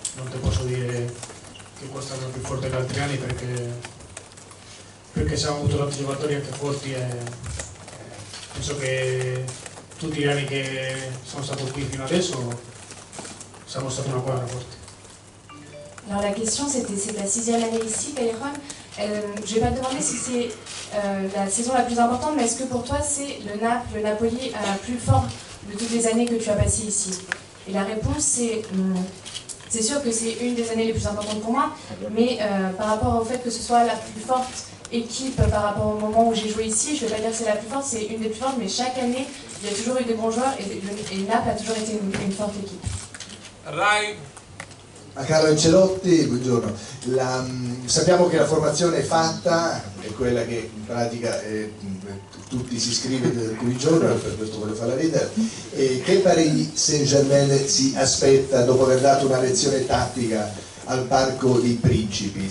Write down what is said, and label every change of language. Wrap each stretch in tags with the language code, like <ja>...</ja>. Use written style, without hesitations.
<it>Non ti posso dire che questa è la più forte che altri anni perché abbiamo avuto tanti giocatori anche forti e penso che tutti gli anni che sono stato qui fino adesso siamo stati una squadra forte.</it> <fr>Alors la question c'était, c'est la 6e année ici, Cairon. Je ne vais pas te demander si c'est la saison la plus importante, mais est-ce que pour toi c'est le Napoli plus fort de toutes les années que tu as passées ici? Et la réponse c'est sûr que c'est une des années les plus importantes pour moi, mais par rapport au fait que ce soit la plus forte équipe par rapport au moment où j'ai joué ici, je ne vais pas dire que c'est la plus forte, c'est une des plus fortes, mais chaque année il y a toujours eu des bons joueurs et Naples a toujours été une forte équipe.</fr> <it>Rai. A Carlo Ancelotti, buongiorno. Sappiamo che la formazione è fatta, è quella che in pratica tutti si iscrive qui giorno, per questo voglio farla ridere. Che Paris Saint-Germain si aspetta dopo aver dato una lezione tattica al Parco dei Principi?</it>